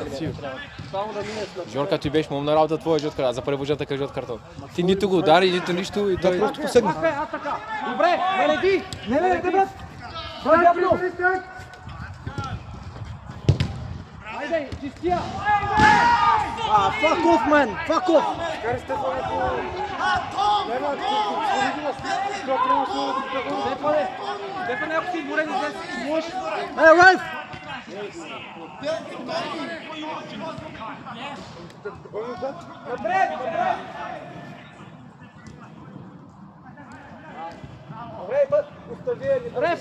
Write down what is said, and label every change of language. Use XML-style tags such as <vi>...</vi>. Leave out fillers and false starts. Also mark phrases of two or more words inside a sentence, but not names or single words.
<bg>Само да минеш на... Жорка, ти беше момна работа твоя жълт картон, за първи жълт такъв жълт картон. Ти нито го удари, нито нищо и той просто посегна. А, така. Добре, нареди. Не, брат. Брат, дявно. Айде, чистия.</bg> <en>Fuck off, man! Fuck off!</en> <bg>Стефане, ако си отворен, излез, можеш.</bg> <en>Hey, ref!</en> <bg>Реф.</bg>